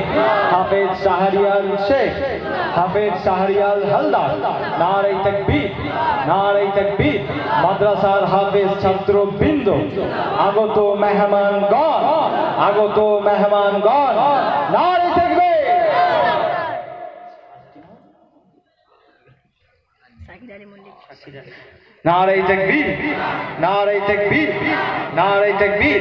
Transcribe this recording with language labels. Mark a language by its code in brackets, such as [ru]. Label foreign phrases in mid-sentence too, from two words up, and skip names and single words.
[ur] حافظ شہریار شیخ، حافظ شہریار ہلدار نعرۂ تکبیر، نعرۂ تکبیر. [bn] মাদ্রাসার হাফেজ ছাত্রবৃন্দ, আগত মেহমানগণ, আগত মেহমানগণ [ur] نعرۂ تکبیر. نعرۂ تکبیر، نعرۂ تکبیر، نعرۂ تکبیر.